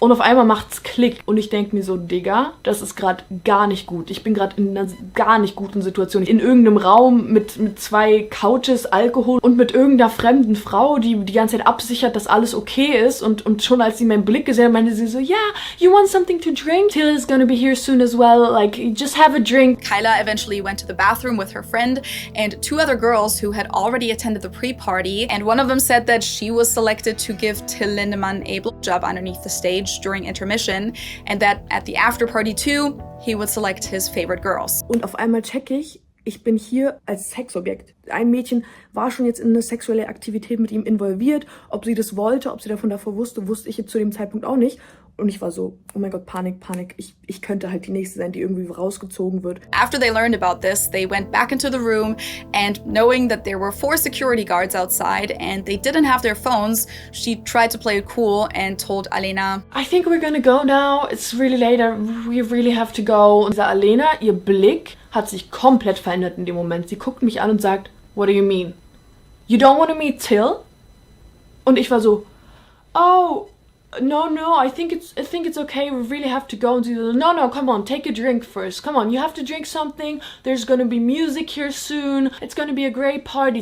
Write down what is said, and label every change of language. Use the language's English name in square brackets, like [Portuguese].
[German] Und auf einmal macht's Klick. Und ich denke mir so, Digga, das ist gerade gar nicht gut. Ich bin gerade in einer gar nicht guten Situation. In irgendeinem Raum mit 2 Couches, Alkohol und mit irgendeiner fremden Frau, die die ganze Zeit absichert, dass alles okay ist. Und schon als sie meinen Blick gesehen hat, meinte sie so, [English] yeah, you want something to drink? Till is gonna be here soon as well. Like, just have a drink. Kyla eventually went to the bathroom with her friend and 2 other girls who had already attended the pre-party. And one of them said that she was selected to give Till Lindeman a blowjob underneath the stage during intermission. And that at the after party too, he would select his favorite girls. [German] Und auf einmal check ich bin hier als Sexobjekt. Ein Mädchen war schon jetzt in eine sexuelle Aktivität mit ihm involviert. Ob sie das wollte, ob sie davor wusste ich jetzt zu dem Zeitpunkt auch nicht. Und ich war so, oh mein Gott, Panik. Ich könnte halt die Nächste sein, die irgendwie rausgezogen wird. [English] After they learned about this, they went back into the room and knowing that there were 4 security guards outside and they didn't have their phones, she tried to play it cool and told Alena, I think we're gonna go now. It's really late. We really have to go. [German] Und diese Alena, ihr Blick hat sich komplett verändert in dem Moment. Sie guckt mich an und sagt, [English] what do you mean? You don't want to meet Till? [German] Und ich war so, [English] oh, no, I think it's okay. We really have to go. And she said, no, come on, take a drink first. Come on, you have to drink something. There's gonna be music here soon. It's gonna be a great party.